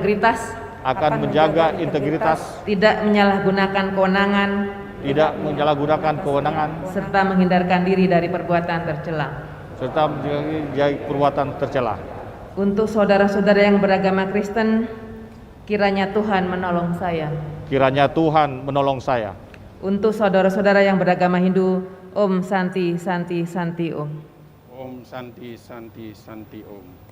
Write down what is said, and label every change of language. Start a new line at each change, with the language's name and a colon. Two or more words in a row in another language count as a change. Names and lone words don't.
Indonesian: integritas, tidak menyalahgunakan kewenangan, serta menghindarkan diri dari perbuatan tercela. Untuk saudara-saudara yang beragama Kristen, kiranya Tuhan menolong saya. Untuk saudara-saudara yang beragama Hindu,
Sanskrit: Om Santi Santi Santi Om. Om Santi Santi Santi Om.